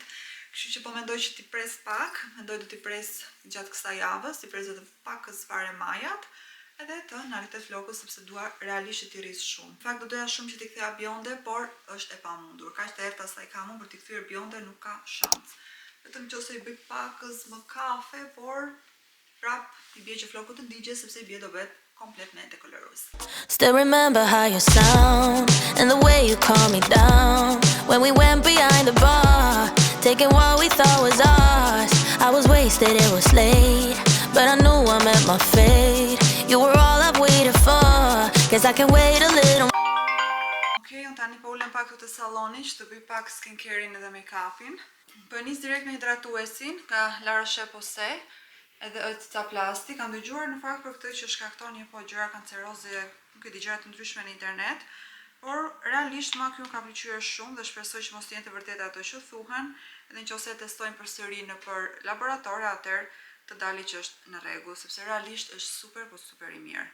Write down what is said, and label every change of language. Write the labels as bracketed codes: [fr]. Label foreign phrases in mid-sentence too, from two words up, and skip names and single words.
[sq] Kështu që po mendoj që ti pres pak, mendoj do t'i pres gjatë kësaj javës, ti pres edhe pakës fare majat, edhe të na rritet floku sepse dua realisht që t'i rris shumë. Në fakt do doja shumë që t'i ktheja bjonde, por është e pamundur. Kaq të errta sa i kam unë për t'i kthyer bjonde nuk ka shans. Vetëm nëse i bëj pakës më kafe, por prap i bie që floku të ndigje sepse i bie do bëhet kompletamente kolorues. [en] Still remember how you sound and the way you calm me down when we went behind the bar, taking what we thought was ours. I was wasted, it was late, but I knew I met my fate. You were all I've waited for, guess I can wait a little. [sq] Okej, unë tani po ulem pak këtu te salloni që të bëj pak skincare-in edhe make-upin. Po nis direkt me hidratuesin nga La Roche-Posay, edhe është plastik. Kam dëgjuar në fakt për këtë që shkakton një po gjëra kanceroze, nuk e di, gjëra të ndryshme në internet, por realisht më kjo ka pëlqyer shumë dhe shpresoj që mos jenë të vërteta ato që thuhen, edhe nëse e testojnë përsëri nëpër laborator, atëherë të dali që është në rregull, sepse realisht është super, po super i mirë.